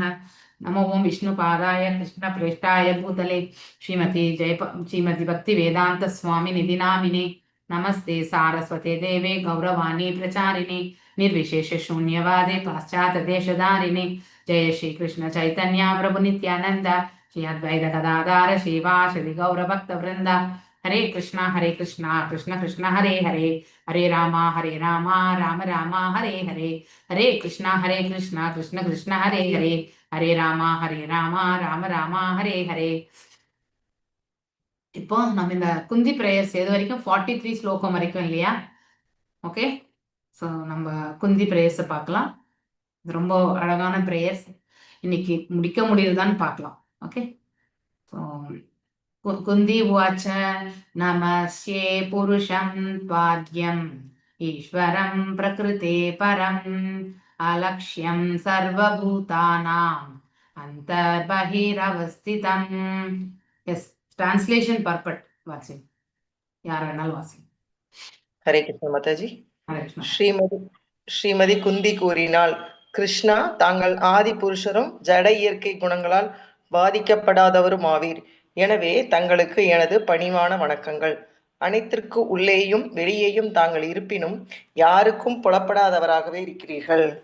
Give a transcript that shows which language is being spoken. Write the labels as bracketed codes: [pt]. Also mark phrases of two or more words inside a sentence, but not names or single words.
[sa] नमो ओं विष्णुपादाय कृष्णप्रेष्ठाय भूतले श्रीमती भक्ति वेदांत स्वामी निधि नामिने। नमस्ते सारस्वते देवे गौरवाणी प्रचारिणे निर्विशेष शून्यवादे पाश्चात्य देशधारिणे। जय श्री कृष्ण चैतन्य प्रभु नित्यानंद श्री अद्वैत गदाधर श्रीवासदि गौर भक्त वृंदा। हरे कृष्णा कृष्ण कृष्ण हरे हरे हरे रामा राम राम हरे हरे। हरे कृष्णा कृष्ण कृष्ण हरे हरे हरे रामा राम राम हरे हरे। [ta] இப்போ நம்ம இந்த குந்தி பிரேயர்ஸ் எது வரைக்கும் 43 ஸ்லோகம் வரைக்கும் இல்லையா? [en] okay, so [ta] நம்ம குந்தி பிரேயர்ஸை பார்க்கலாம். இது ரொம்ப அழகான பிரேயர்ஸ். இன்னைக்கு முடிக்க முடியுதுதான்னு பார்க்கலாம். [en] okay, so [sa] कुन्ती उवाच नमस्ये पुरुषं पाद्यम् ईश्वरं प्रकृतेः परम् अलक्ष्यं सर्वभूतानाम् अन्तर्बहिरवस्थितम्. [en] Yes, translation purport வாசிங். [ta] யார் வேணாலும் வாசிங். [hi] हरे कृष्ण माताजी। [ta] ஹரே கிருஷ்ணா. ஸ்ரீமதி குந்தி கூறினாள், கிருஷ்ணா, தாங்கள் ஆதி புருஷரும் ஜட இயற்கை குணங்களால் பாதிக்கப்படாதவரும் ஆவீர். எனவே தங்களுக்கு எனது பணிவான வணக்கங்கள். அனைத்திற்கு உள்ளேயும் வெளியேயும் தாங்கள் இருப்பினும் யாருக்கும் புலப்படாதவராகவே இருக்கிறீர்கள்.